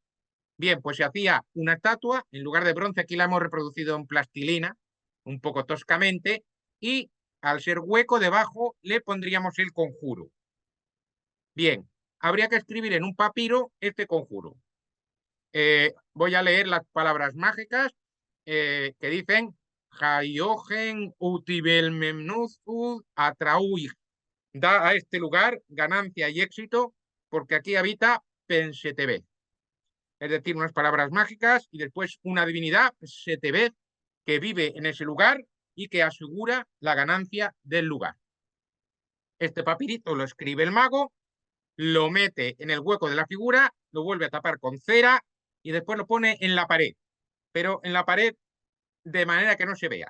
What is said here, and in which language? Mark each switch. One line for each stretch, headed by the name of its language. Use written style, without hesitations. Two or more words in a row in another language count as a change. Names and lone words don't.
Spanish: Bien, pues se hacía una estatua, en lugar de bronce aquí la hemos reproducido en plastilina, un poco toscamente, y al ser hueco debajo le pondríamos el conjuro. Bien, habría que escribir en un papiro este conjuro. Voy a leer las palabras mágicas que dicen Jaiogen utibelmemnuzud atrauig. Da a este lugar ganancia y éxito porque aquí habita Pensetebet. Es decir, unas palabras mágicas y después una divinidad, Setebet, que vive en ese lugar y que asegura la ganancia del lugar. Este papirito lo escribe el mago, lo mete en el hueco de la figura, lo vuelve a tapar con cera y después lo pone en la pared, pero en la pared de manera que no se vea.